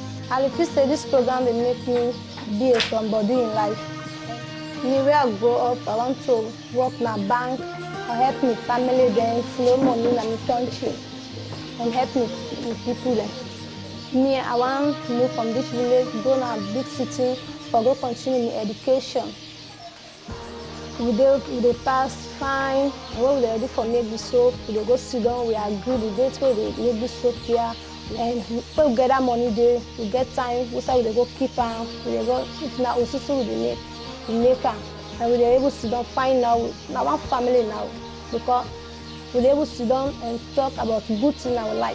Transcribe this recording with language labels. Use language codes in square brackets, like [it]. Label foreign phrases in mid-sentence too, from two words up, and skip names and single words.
[pcm] And if you say this program will make me be a somebody in life. Me, where I grow up, I want to work in a bank or help my family then flow money in my country and help me with people then. Me, I want to move from this village, go to a big city for go continue my education. We dey pass fine, and when we dey ready for make the soap, we dey go sit down, we agree the date wey we dey make the soap here, and when we get that money there, we get time, we say we dey go keep am, we dey go, if na osusu we dey make am, and we dey able to sit down find now, na one family now, because we dey able to sit down and talk about good thing in our life.